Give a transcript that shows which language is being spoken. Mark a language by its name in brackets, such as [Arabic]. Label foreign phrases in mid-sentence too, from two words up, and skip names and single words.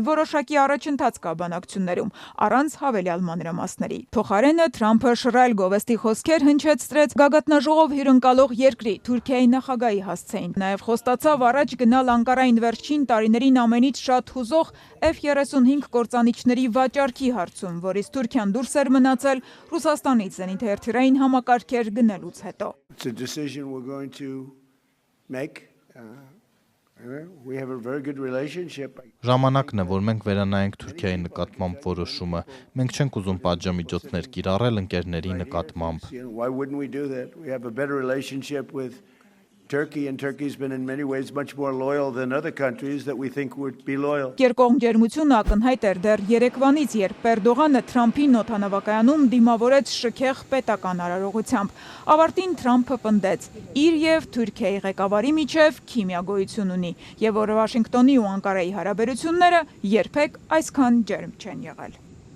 [Armenian] որոշակի առաջընթաց կա բանակցություններում, առանց հավելյալ մանրամասների։ Փոխարենը Թրամփը շռայլ գովեստի խոսքեր հնչեցրեց գագաթնաժողով հյուրընկալող երկրի Թուրքիայի նախագահի հասցեին։ Նաև ստացավ առաջ գնալ Անկարային վերջին տարիներին ամենից շատ հուզող F-35 կործանիչների վաճառքի հարցում, որից Թուրքիան դուրս էր մնացել Ռուսաստանից զենիթահրթիռային համակարգեր գնելուց հետո։ Ժամանակն է, որ մենք վերանայենք Թուրքիայի նկատմամբ որոշումը։ Մենք չենք ուզում պատժամիջոցներ կիրառել ընկերների նկատմամբ։ [English] Turkey and Turkey's been in many ways much more loyal than other countries that we think would be loyal. [Armenian] Երկկողմ ջերմությունը ակնհայտ էր դեռ երեկվանից, երբ Էրդողանը Թրամփին օդանավակայանում դիմավորեց շքեղ պետական արարողությամբ։ Ավարտին Թրամփը պնդեց՝ իր եւ Թուրքիայի ղեկավարի միջև քիմիագոյություն ունի, եւ որ Վաշինգտոնի ու Անկարայի հարաբերությունները երբեք այսքան ջերմ չեն եղել։